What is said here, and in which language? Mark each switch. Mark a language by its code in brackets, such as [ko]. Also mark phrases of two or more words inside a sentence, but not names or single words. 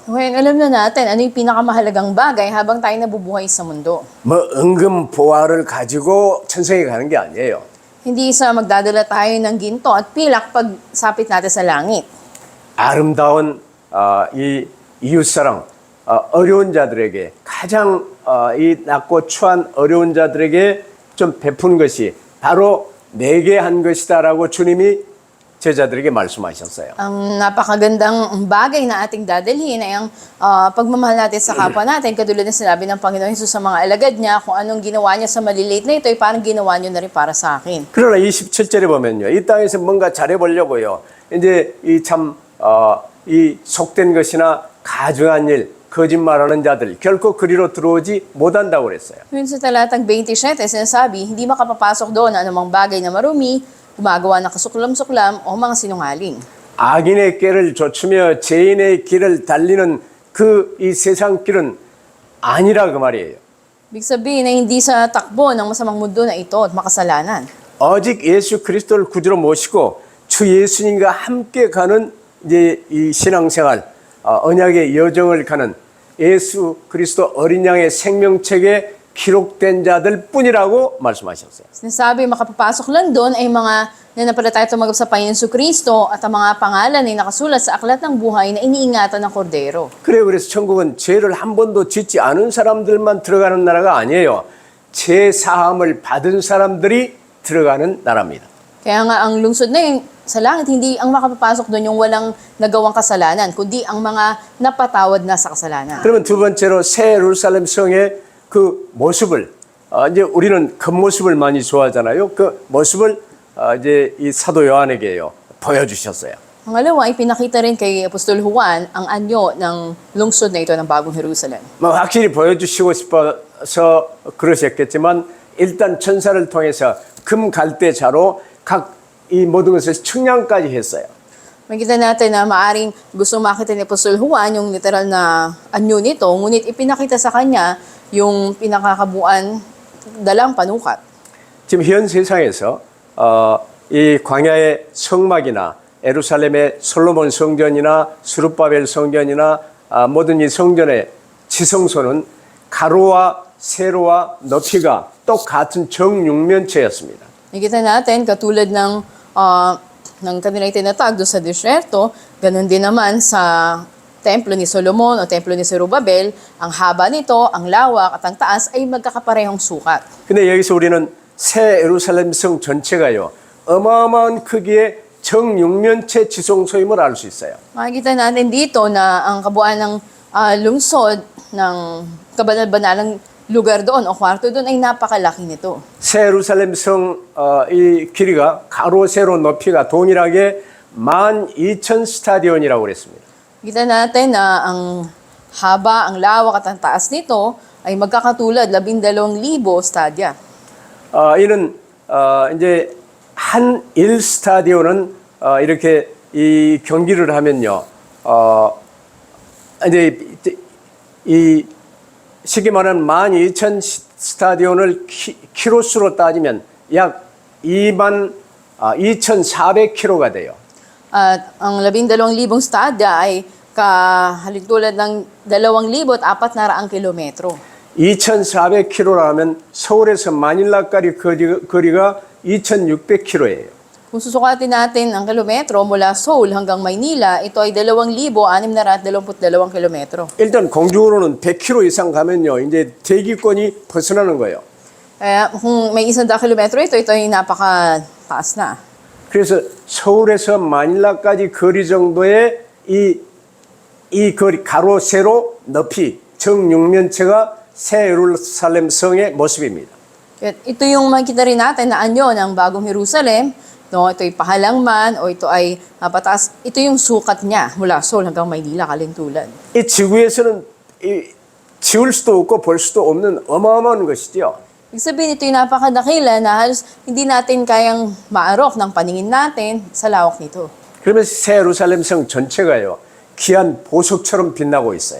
[tl] Ngayon, alam na natin ano yung pinakamahalagang bagay habang tayo nabubuhay sa mundo. [ko] 뭐 은금 보화를 가지고 천성에 가는 게 아니에요. [tl] Hindi sa magdadala tayo ng ginto at pilak pag sapit natin sa langit. [ko] 아름다운 이 이웃사랑, 어려운 자들에게 가장 이 낮고 추한 어려운 자들에게 좀 베푼 것이 바로 내게 한 것이다라고 주님이 제자들에게 말씀하셨어요. [tl] Ang napakagandang bagay na ating dadalhin ay ang pagmamahal natin sa kapwa natin. Katulad na sinabi ng Panginoon Hesus sa mga alagad niya, kung anong ginawa niya sa maliliit na ito, ay parang ginawa niyo na rin para sa akin. [ko] 그러나 27절에 보면요. 이 땅에서 뭔가 잘해보려고요. 이제 이 속된 것이나 가증한 일, 거짓말하는 자들 결코 그리로 들어오지 못한다고 그랬어요. [tl] Yun sa talatang 27, sinasabi, hindi makapapasok doon ang anumang bagay na marumi, gumagawa ng kasuklam-suklam o mga sinungaling. [ko] 악인의 길을 좇으며 죄인의 길을 달리는 이 세상 길은 아니라 그 말이에요. [tl] Ibig sabihin na hindi sa takbo ng masamang mundo na ito at makasalanan. [ko] 오직 예수 그리스도를 구주로 모시고 주 예수님과 함께 가는 이제 이 신앙생활, 언약의 여정을 가는 예수 그리스도 어린 양의 생명책에 기록된 자들 뿐이라고 말씀하셨어요. [tl] Sinasabi, makapapasok lang doon ay mga nananampalataya tumanggap sa Panginoon Kristo at ang mga pangalan ay nakasulat sa aklat ng buhay na iniingatan ng kordero. [ko] 그래요. 그래서 천국은 죄를 한 번도 짓지 않은 사람들만 들어가는 나라가 아니에요. 죄 사함을 받은 사람들이 들어가는 나라입니다. [tl] Kaya nga ang lungsod na yun sa langit, hindi ang makapapasok doon yung walang nagawang kasalanan, kundi ang mga napatawad na sa kasalanan. [ko] 그러면 두 번째로 새 예루살렘 성의 그 모습을 이제 우리는 겉모습을 많이 좋아하잖아요. 그 모습을 이제 이 사도 요한에게요 보여주셨어요. [tl] Pangalawa, ipinakita rin kay Apostol Juan ang anyo ng lungsod na ito ng Bagong Jerusalem. [ko] 뭐 확실히 보여주시고 싶어서 그러셨겠지만 일단 천사를 통해서 금 갈대자로 각 이 모든 것을 측량까지 했어요. [tl] Makita natin na maaring gusto makita ni Apostol Juan yung literal na anyo nito, ngunit ipinakita sa kanya yung pinakakabuan dalang panukat. [ko] 지금 현 세상에서 이 광야의 성막이나 예루살렘의 솔로몬 성전이나 수르바벨 성전이나 모든 이 성전의 지성소는 가로와 세로와 높이가 똑같은 정육면체였습니다. [tl] Nakita natin katulad ng kanilang tinatag doon sa disyerto, ganun din naman sa templo ni Solomon o templo ni Zerubbabel, ang haba nito, ang lawak at ang taas ay magkakaparehong sukat. [ko] 근데 여기서 우리는 새 예루살렘 성 전체가요 어마어마한 크기의 정육면체 지성소임을 알 수 있어요. [tl] Makikita natin dito na ang kabuuan ng lungsod ng kabanal-banalang lugar doon o kwarto doon ay napakalaki nito. [ko] 새 예루살렘 성 이 길이가 가로 세로 높이가 동일하게 12,000 스타디온이라고 그랬습니다. [tl] Kita natin na ang haba, ang lawak at ang taas nito ay magkakatulad 12,000 stadya. [ko] 이는 이제 한 1스타디온은 이렇게 이 경기를 하면요. 이제 이 쉽게 말하는 12,000 스타디온을 키로수로 따지면 약 22,400km가 돼요. [tl] At ang 12,000 stadya ay kahalintulad ng 2,400 kilometro. [ko] 2,400km라면 서울에서 마닐라까지 거리가 2,600km예요. [tl] Kung susukatin natin ang kilometro mula Seoul hanggang Maynila, ito ay 2,622 kilometro. [ko] 일단 공중으로는 100km 이상 가면요. 이제 대기권이 벗어나는 거예요. [tl] Kaya kung may 100 kilometro ito ay napakataas na. [ko] 그래서 서울에서 마닐라까지 거리 정도의 이 거리 가로 세로 높이 정육면체가 새 예루살렘 성의 모습입니다. [tl] At ito yung makikita rin natin na anyo ng Bagong Jerusalem. No, ito ay pahalang man o ito ay napataas. Ito yung sukat niya mula Seoul hanggang Maynila, kalintulan. [ko] 이 지구에서는 지울 수도 없고 볼 수도 없는 어마어마한 것이죠. [tl] Ibig sabihin, ito yung napakadakila na halos hindi natin kayang maarok ng paningin natin sa lawak nito. [ko] 그러면서 새 예루살렘 성 전체가요. 귀한 보석처럼 빛나고 있어요.